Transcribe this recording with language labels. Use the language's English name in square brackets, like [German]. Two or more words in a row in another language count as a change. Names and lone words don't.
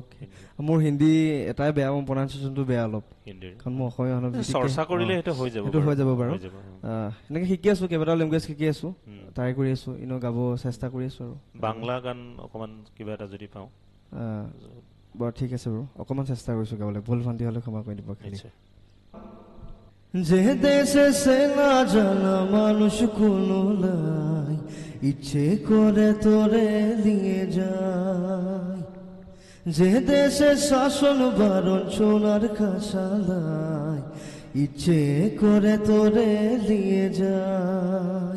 [Assamese] মোৰ হিন্দী এটাই বেয়া, মোৰ প্ৰনাউন্সিয়েশ্যনটো বেয়া অলপ, কাৰণ মই অসমীয়া মানুহ। চৰ্চা কৰিলে সেইটো হৈ যাব বাৰু। এনেকৈ শিকি আছোঁ, কেইবাটাও লেংগুৱেজ শিকি আছোঁ, ট্ৰাই কৰি আছোঁ, গাব চেষ্টা কৰি আছোঁ। আৰু বাংলা গান অকণমান কিবা এটা যদি পাওঁ বাৰু ঠিক আছে বাৰু, অকণমান চেষ্টা কৰিছোঁ গাবলৈ, ভুল ভ্ৰান্তি হ'লে ক্ষমা কৰি দিব। [Bangla] যে দেশে সে না জানা মানুষ কোনো লাই, ইচ্ছে করে তোরে নিয়ে যায়। যে দেশে শাসন বারণ সোনার খাসালায়, ইচ্ছে করে তোরে নিয়ে যায়।